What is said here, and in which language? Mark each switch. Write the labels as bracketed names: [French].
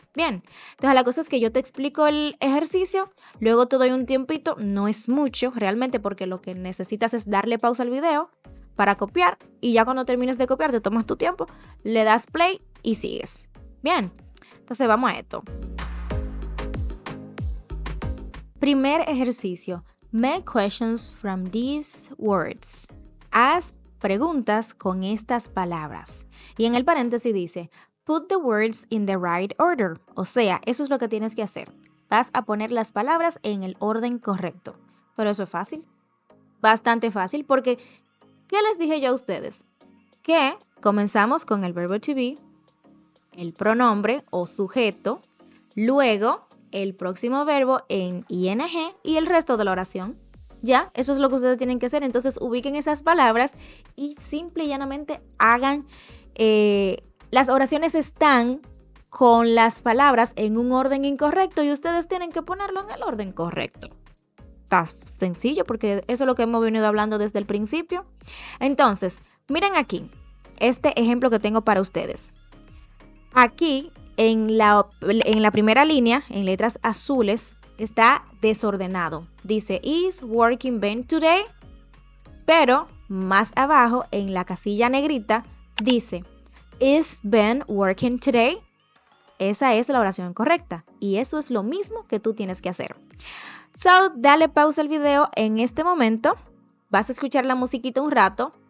[Spanish] Bien, entonces la cosa es que yo te explico el ejercicio, luego te doy un tiempito, no es mucho realmente porque lo que necesitas es darle pausa al video para copiar y ya cuando termines de copiar te tomas tu tiempo, le das play y sigues. Bien, entonces vamos a esto. Primer ejercicio. [English] Make questions from these words. [Spanish] Haz preguntas con estas palabras. Y en el paréntesis dice, [English] put the words in the right order. [Spanish] O sea, eso es lo que tienes que hacer. Vas a poner las palabras en el orden correcto. Pero eso es fácil. Bastante fácil porque, ¿qué les dije yo a ustedes? Que comenzamos con el verbo to be, el pronombre o sujeto, luego el próximo verbo en ing y el resto de la oración. Ya, eso es lo que ustedes tienen que hacer. Entonces ubiquen esas palabras y simple y llanamente hagan, las oraciones están con las palabras en un orden incorrecto y ustedes tienen que ponerlo en el orden correcto. Está sencillo porque eso es lo que hemos venido hablando desde el principio. Entonces, miren aquí. este ejemplo que tengo para ustedes. Aquí, en la primera línea, en letras azules, está desordenado. [English] Dice, is working Ben today? [Spanish] Pero más abajo, en la casilla negrita, dice, [English] is Ben working today? [Spanish] Esa es la oración correcta. Y eso es lo mismo que tú tienes que hacer. So, dale pausa al video en este momento. Vas a escuchar la musiquita un rato.